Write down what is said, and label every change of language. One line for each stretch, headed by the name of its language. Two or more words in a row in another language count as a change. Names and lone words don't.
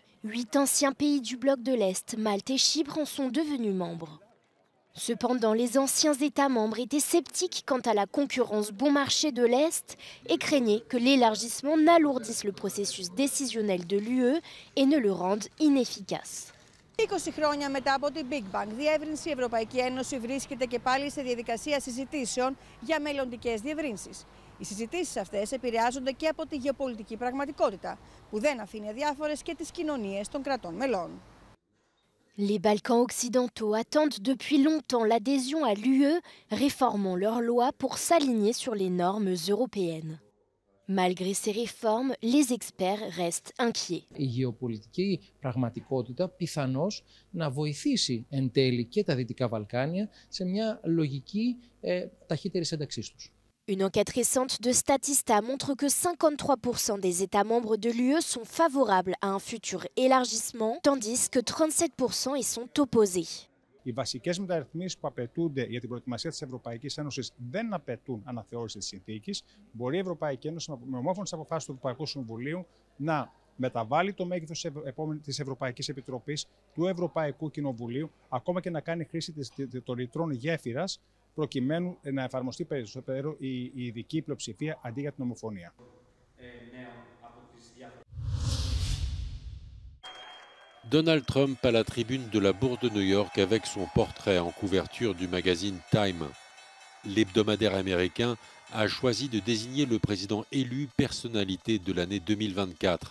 French: 8 anciens pays du bloc de l'Est, Malte et Chypre, en sont devenus membres. Cependant, les anciens États membres étaient sceptiques quant à la concurrence bon marché de l'Est et craignaient que l'élargissement n'alourdisse le processus décisionnel de l'UE et ne le rende inefficace.
Greek: 20 χρόνια μετά από την
English: Big Bang,
Greek: διεύρυνση η Ευρωπαϊκή Ένωση βρίσκεται και πάλι σε διαδικασία συζητήσεων για μελλοντικές διευρύνσεις. Οι συζητήσεις αυτές επηρεάζονται και από τη γεωπολιτική πραγματικότητα, που δεν αφήνει αδιάφορες και τις κοινωνίες των κρατών μελών.
French: Les Balkans occidentaux attendent depuis longtemps l'adhésion à l'UE, réformant leurs lois pour s'aligner sur les normes européennes. Malgré ces réformes, les experts restent inquiets.
Greek: Η γεωπολιτική πραγματικότητα πιθανώς να βοηθήσει εν τέλει και τα Δυτικά Βαλκάνια σε μια λογική ταχύτερης ένταξής τους.
French: Une enquête récente de Statista montre que 53% des États membres de l'UE sont favorables à un futur élargissement, tandis que 37% y sont opposés.
Greek: Οι βασικές μεταρρυθμίσεις που απαιτούνται για την προετοιμασία της Ευρωπαϊκής Ένωσης δεν απαιτούν αναθεώρηση της συνθήκης. Μπορεί η Ευρωπαϊκή Ένωση με ομόφωνες αποφάσεις του Ευρωπαϊκού Συμβουλίου να μεταβάλει το μέγεθος της Ευρωπαϊκής Επιτροπής, του Ευρωπαϊκού Κοινοβουλίου, ακόμα και να κάνει χρήση των ρητρών γέφυρας, προκειμένου να εφαρμοστεί περισσότερο η ειδική πλειοψηφία αντί για την ομοφωνία.
French: Donald Trump à la tribune de la Bourse de New York avec son portrait en couverture du magazine Time. L'hebdomadaire américain a choisi de désigner le président élu personnalité de l'année 2024.